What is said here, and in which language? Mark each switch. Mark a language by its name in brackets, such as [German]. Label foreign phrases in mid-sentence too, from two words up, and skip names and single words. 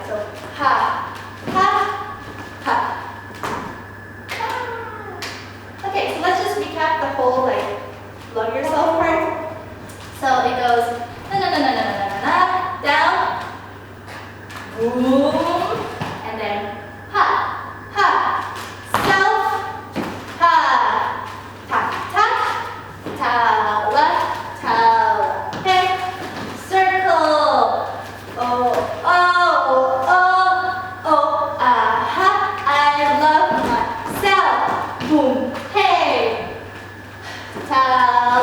[English] So ha ha ha. Okay, so let's just recap the whole like love yourself part. So it goes na na na na na na na na down, boom, and then ha ha, self, ha, ta ta, tala tala, hey, circle, oh oh oh oh, aha, I love myself, boom, hey, ta.